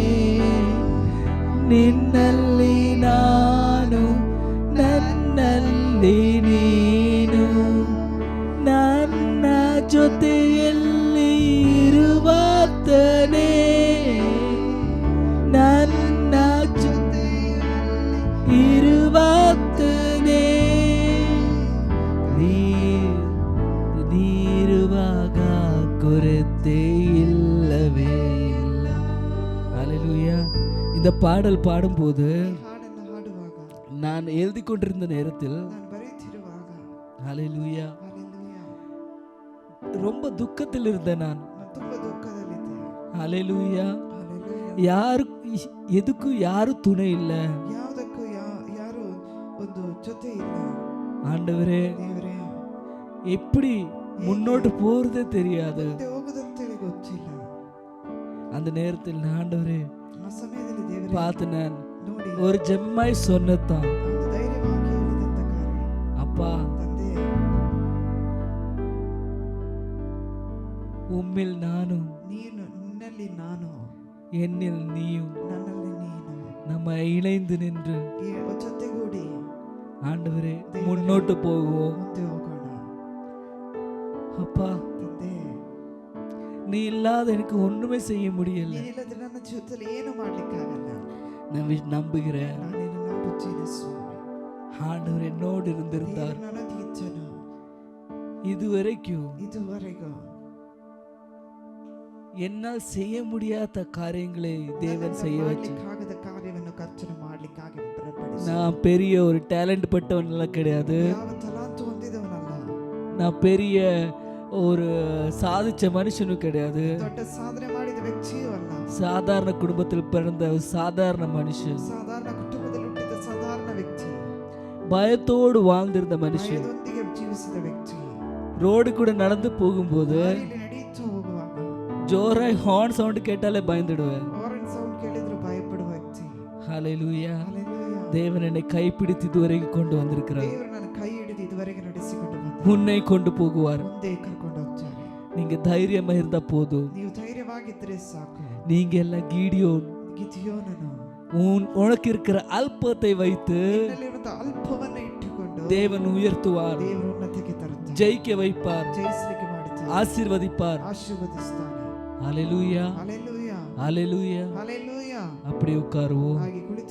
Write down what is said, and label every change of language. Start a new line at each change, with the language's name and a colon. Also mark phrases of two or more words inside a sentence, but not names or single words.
Kannada: ನಿನ್ನಲ್ಲಿ ನಾನು ನನ್ನಲ್ಲಿ ನೀನು ನನ್ನ ಜೊತೆಯಲ್ಲಿ ಇರುವಾತನೇ ನನ್ನ ಜೊತೆಯಲ್ಲಿ ಇರುವಾತನೇ ನೀರುವಾಗ ಕೊರತೆ
Tamil: இல்லவே இல்லை. ஹல்லேலூயா. இந்த பாடல் பாடும்போது
Kannada: ಹಾಡನ್ನು ಹಾಡುವಾಗ
Tamil: நான் எழுதி கொண்டிருந்த நேரத்தில்
Kannada: ನಾನು ಬರೆಯುತ್ತಿರುವಾಗ
Tamil: ஹல்லேலூயா
Kannada: ಹಲ್ಲೆಲೂಯಾ
Tamil: ரொம்ப துக்கத்தில் இருந்தேன் நான்.
Kannada: ನಾನು ತುಂಬಾ ದುಃಖದಲ್ಲಿದ್ದೆ.
Tamil: ஹல்லேலூயா.
Kannada: ಹಲ್ಲೆಲೂಯಾ
Tamil: யாரு எதுக்கு யாரும் துணை இல்லை.
Kannada: ಯಾವುದಕ್ಕೂ ಯಾರು ಒಂದು ಜೊತೆ ಇಲ್ಲ.
Tamil: ஆண்டவரே
Kannada: ದೇವರೇ
Tamil: எப்படி முன்னோட்டு போறதே தெரியாது.
Kannada: ಮುಂದೆ ಹೋಗುದಂತೇಳಿ ಗೊತ್ತಿಲ್ಲ.
Tamil: அந்த நேரத்தில் ஆண்டவரே
Kannada: ಆ ಸಮಯದಲ್ಲಿ ದೇವರೇ
Tamil: பார்த்து நான்
Kannada: ನೋಡಿ
Tamil: ஒரு ஜெம்மாய் சொன்னதான்
Kannada: ಒಂದು ಧೈರ್ಯವಾಗಿ ಹೇಳಿದಂತ ಕಾರ್ಯ
Tamil: அப்பா
Kannada: ತಂದೆ
Tamil: உம்மில் நானும்
Kannada: ನೀನು ನಿನ್ನಲ್ಲಿ ನಾನು
Tamil: என்னில் நீயும்
Kannada: ನನ್ನಲ್ಲಿ ನೀನು
Tamil: நம்ம இணைந்து நின்று
Kannada: ಈ ಜೊತೆಗೂಡಿ
Tamil: ஆண்டவரே முன்னோட்டு போகுவோம்.
Kannada: ಮುಂದೆ ಹೋಗೋಣ.
Tamil: அப்பா
Kannada: ತಂದೆ
Tamil: நீ இல்லாத எனக்கு ஒண்ணுமே செய்ய முடியல.
Kannada: ನೀನಿಲ್ಲದ್ರೆ ನನ್ನ ಜೀವಿತದಲ್ಲಿ ಏನು ಮಾಡ್ಲಿಕ್ಕಾಗಲ್ಲ.
Tamil: நான் நம்புகிறேன்
Kannada: ನಾನು ನಿನ್ನನ್ನು ನಂಬುತ್ತೇನೆ ಸ್ವಾಮಿ.
Tamil: ஆண்டவர் என்னோடு இருந்திருந்தார்
Kannada: ದೇವರು ನನ್ನೊಂದಿಗಿದ್ದನು
Tamil: இதுவரைக்கும்.
Kannada: ಇದುವರೆಗೂ
Tamil: என்னால் செய்ய முடியாத காரியங்களை தேவன் செய்ய வச்சு.
Kannada: ಮಾಡ್ಲಿಕ್ಕಾಗದ ಕಾರ್ಯವನ್ನು ಕರ್ತನು ಮಾಡ್ಲಿಕ್ಕಾಗಿ ಬಲಪಡಿಸಿ.
Tamil: நான் பெரிய ஒரு டேலண்ட் பட்டவன் எல்லாம் கிடையாது.
Kannada: ಯಾವ ತಲಾಂತು ಹೊಂದಿದವನಲ್ಲ.
Tamil: நான் பெரிய ஒரு சாதிச்ச மனுஷனும் கிடையாது.
Kannada: ದೊಡ್ಡ ಸಾಧನೆ ಮಾಡಿದ ವ್ಯಕ್ತಿಯೂ ಅಲ್ಲ.
Tamil: சாதாரண குடும்பத்தில் பிறந்த ஒரு சாதாரண மனுஷன்.
Kannada: ಸಾಧಾರಣ ಕುಟುಂಬದಲ್ಲಿ ಹುಟ್ಟಿದ ಸಾಧಾರಣ ವ್ಯಕ್ತಿ.
Tamil: பயத்தோடு வாழ்ந்திருந்த மனுஷன்.
Kannada: ಭಯದೊಂದಿಗೆ ಜೀವಿಸಿದ ವ್ಯಕ್ತಿ.
Tamil: ரோடு கூட நடந்து போகும்போது
Kannada: ದಾರಿಯಲ್ಲಿ ನಡೆಯುತ್ತಾ ಹೋಗುವಾಗ
Tamil: ஜோராய் ஹார்ன் சவுண்ட் கேட்டாலே பயந்துடுவேன்.
Kannada: ಹಾರನ್ ಸೌಂಡ್ ಕೇಳಿದ್ರು ಭಯಪಡುವ ವ್ಯಕ್ತಿ.
Tamil: ஹல்லேலூயா.
Kannada: ಹಲ್ಲೆಲೂಯಾ.
Tamil: தேவன் என்னை கைப்பிடித்து இதுவரைக்கும் கொண்டு வந்திருக்கிறார்.
Kannada: ದೇವರು ನನ್ನ ಕೈ ಹಿಡಿದು ಇದುವರೆಗೆ ನಡೆಸಿಕೊಂಡು ಬಂದ.
Tamil: உன்னை கொண்டு போகுவார்.
Kannada: ಮುಂದೆ ಕರ್ಕೊಂಡು ಹೋಗ್ತಾರೆ.
Tamil: நீங்க தைரியமா இருந்தா போதும்.
Kannada: ನೀವು ಧೈರ್ಯವಾಗಿದ್ದರೆ ಸಾಕು.
Tamil: நீங்க எல்லாம் கீடியோன்
Kannada: ಗಿದಿಯೋನನು
Tamil: உனக்கு இருக்கிற அல்பத்தை வைத்து
Kannada: ನಿನ್ನಲ್ಲಿರುವಂತಹ ಅಲ್ಪವನ್ನ ಇಟ್ಟುಕೊಂಡು
Tamil: தேவன் உயர்த்துவார்.
Kannada: ದೇವರು ಉನ್ನತಿಗೆ ತರುತ್ತಾನೆ.
Tamil: ஜெயிக்க வைப்பார்.
Kannada: ಜಯಿಸಲಿಕ್ಕೆ ಮಾಡುತ್ತಾನೆ.
Tamil: ஆசீர்வதிப்பார்.
Kannada: ಆಶೀರ್ವದಿಸ್ತಾನೆ.
Tamil: ஹல்லேலூயா.
Kannada: ಹಲ್ಲೆಲೂಯಾ.
Tamil: ஹல்லேலூயா.
Kannada: ಹಲ್ಲೆಲೂಯಾ.
Tamil: அப்படி உட்காருவோம்.
Kannada: ಹಾಗೆ ಕುಳಿತು